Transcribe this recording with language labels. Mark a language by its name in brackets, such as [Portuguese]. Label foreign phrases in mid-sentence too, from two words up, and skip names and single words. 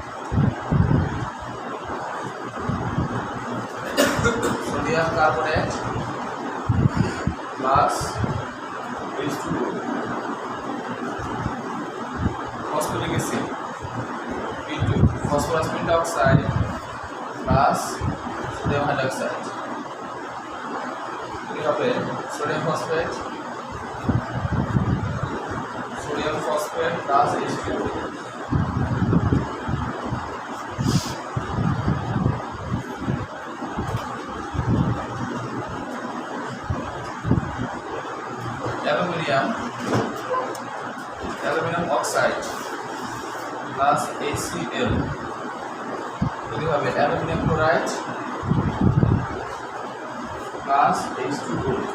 [English] sodium carbonate plus H2O phosphoric acid into phosphorus pentoxide plus sodium hydroxide [Bangla] কি হবে? [English] sodium phosphate plus H2O aluminium oxide plus HCl [Bangla] এটি হবে [English] aluminium chloride plus H2O.